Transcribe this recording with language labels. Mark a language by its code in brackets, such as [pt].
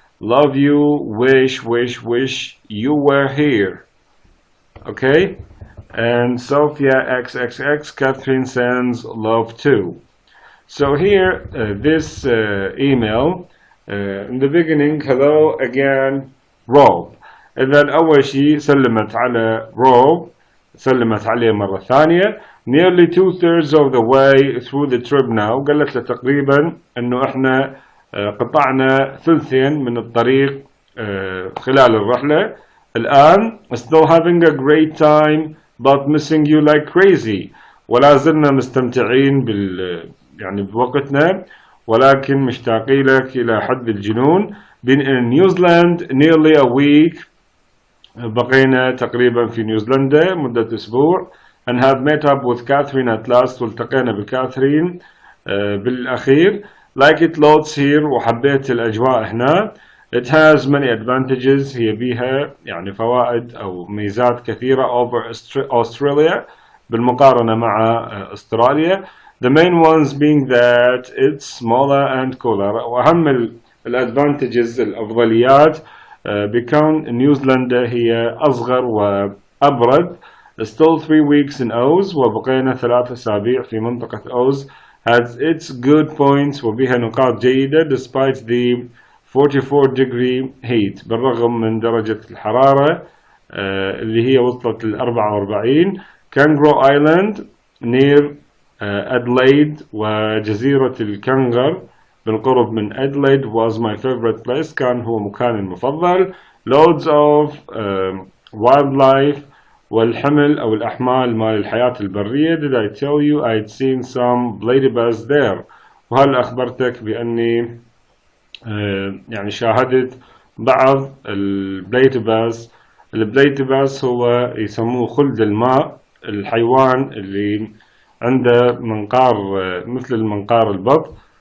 [en] Love you. Wish you were here. Okay? And Sophia XXX, Catherine sends love too. So here, this email, in the beginning, hello again, Rob. [ar] إذن أول شيء سلمت على روب سلمت عليه مرة ثانية. [en] Nearly 2/3 of the way through the trip now. [ar] قالت له تقريبا إنه إحنا قطعنا ثلثين من الطريق خلال الرحلة. الآن [en] still having a great time but missing you like crazy. [ar] ولا زلنا مستمتعين يعني بوقتنا ولكن مشتاقين لك إلى حد الجنون. [en] Been in New Zealand nearly a week. [ar] بقينا تقريبا في نيوزيلندا مدة أسبوع. [en] And have met up with Catherine at last. [ar] والتقينا بكاثرين بالأخير. [en] Like it loads here. [ar] وحبيت الأجواء هنا. [en] It has many advantages. [ar] هي بيها يعني فوائد أو ميزات كثيرة [en] over Australia [ar] بالمقارنة مع أستراليا. [en] The main ones being that it's smaller and cooler. [ar] وأهم الادفانتجز الأفضليات بكون نيوزيلندا هي أصغر وأبرد. [en] Still 3 weeks in Oz [ar] وبقينا 3 أسابيع في منطقة Oz [en] has its good points [ar] وبها نقاط جيدة [en] despite the 44 degree heat [ar] بالرغم من درجة الحرارة اللي هي وصلت ل 44. [en] Kangaroo Island near [ar] أدلايد وجزيرة الكنغر بالقرب من أدلايد [en] was my favorite place [ar] كان هو مكاني المفضل. [en] Loads of wildlife [ar] والحمل أو الأحمال مال الحياة البرية. [en] Did I tell you I'd seen some bladybuzz there؟ [ar] وهل أخبرتك بأني يعني شاهدت بعض البليتباز. البليتباز هو يسموه خلد الماء، الحيوان اللي عنده منقار مثل المنقار البط.